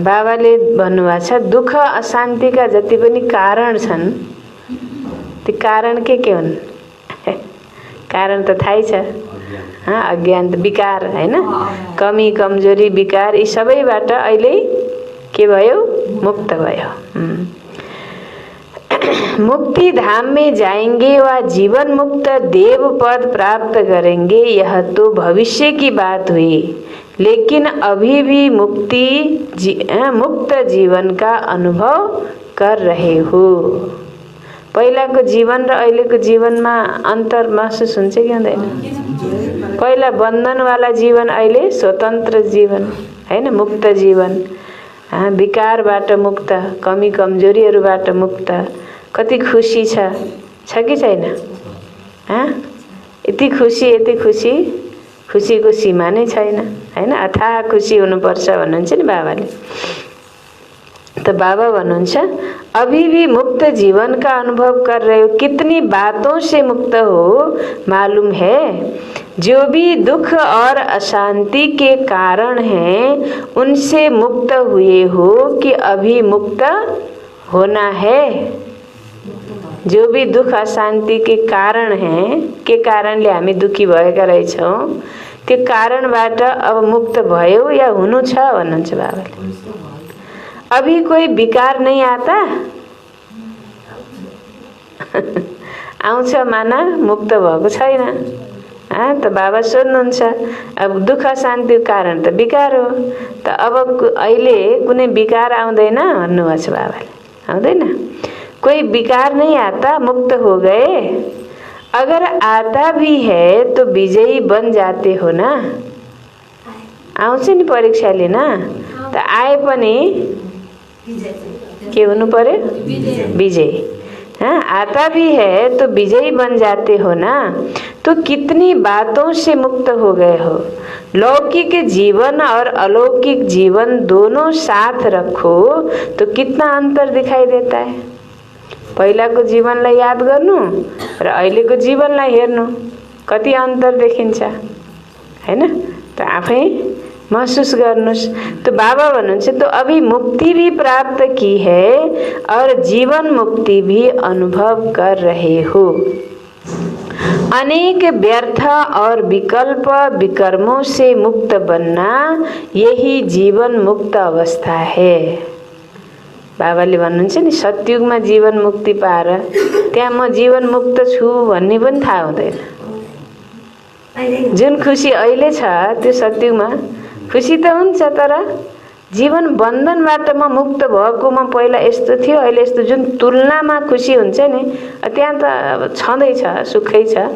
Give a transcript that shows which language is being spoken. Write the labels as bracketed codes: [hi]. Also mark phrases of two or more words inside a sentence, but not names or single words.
[ne] बाबाले भन्नुभएको छ, दुःख अशान्तिका जति पनि कारण छन्, ती कारण के हुन्? कारण त थाहै छ, अज्ञान विकार, होइन? कमी कमजोरी विकार, यी सबैबाट अहिले के भयो? मुक्त भयो। [hi] मुक्ति धाम में जाएंगे व जीवन मुक्त देव पद प्राप्त करेंगे, यह तो भविष्य की बात हुई, लेकिन अभी भी मुक्त जीवन का अनुभव कर रहे हो। [ne] पहिलाको जीवन र अहिलेको जीवनमा अन्तर महसुस हुन्छ कि हुँदैन? पहिला बन्धनवाला जीवन, अहिले स्वतन्त्र जीवन, होइन? मुक्त जीवन, विकारबाट मुक्त, कमी कमजोरीहरूबाट मुक्त। कति खुसी छ कि छैन? यति खुसी, खुसीको सीमा नै छैन, होइन? अथाह खुसी हुनुपर्छ भन्नुहुन्छ नि बाबाले। [hi] तो [ne] बाबा भन्नुहुन्छ, [hi] अभी भी मुक्त जीवन का अनुभव कर रहे हो। कितनी बातों से मुक्त हो मालूम है? जो भी दुख और अशांति के कारण हैं, उनसे मुक्त हुए हो कि अभी मुक्त होना है? जो भी दुख अशांति के कारण हैं, [ne] के कारणले हामी दुखी भएका रहेछौँ, त्यो कारणबाट अब मुक्त भयो या हुनु छ भन्नुहुन्छ बाबाले। [hi] अभी कोई विकार नहीं आता? [ne] आउँछ माना मुक्त भएको छैन। त बाबा सोध्नुहुन्छ, अब दुःख शान्तिको कारण त विकार हो, त अब अहिले कुनै विकार आउँदैन भन्नुभएको छ बाबाले। आउँदैन? [hi] कोई विकार नहीं आता, मुक्त हो गए। अगर आता भी है तो विजयी बन जाते हो ना? [ne] आउँछ नि परीक्षा लिन, त आए पनि के हुनु पर्यो? विजयी। [hi] आता भी है तो विजयी बन जाते हो ना? तो कितनी बातों से मुक्त हो गए हो। लौकिक जीवन और अलौकिक जीवन दोनों साथ रखो तो कितना अंतर दिखाई देता है। [ne] पहिलाको जीवनलाई याद गर्नु र अहिलेको जीवनलाई हेर्नु, कति अंतर देखिन्छ, हैन? त आफै महसूस गर्नुस्। [hi] तो [ne] बाबा भन्नुहुन्छ, [hi] तो अभी मुक्ति भी प्राप्त की है और जीवन मुक्ति भी अनुभव कर रहे हो। अनेक व्यर्थ और विकल्प विकर्मों से मुक्त बनना, यही जीवन मुक्त अवस्था है। [ne] बाबाले भन्नुहुन्छ नि, सतयुगमा जीवन मुक्ति पाएर त्यहाँ म जीवन मुक्त छु भन्ने पनि थाहा हुँदैन, जुन खुसी अहिले छ त्यो सत्युगमा खुसी त हुन्छ, तर जीवन बन्धनबाट म मुक्त भएको म पहिला यस्तो थियो, अहिले यस्तो जुन तुलनामा खुसी हुन्छ नि, त्यहाँ त अब छँदैछ, सुखै छ।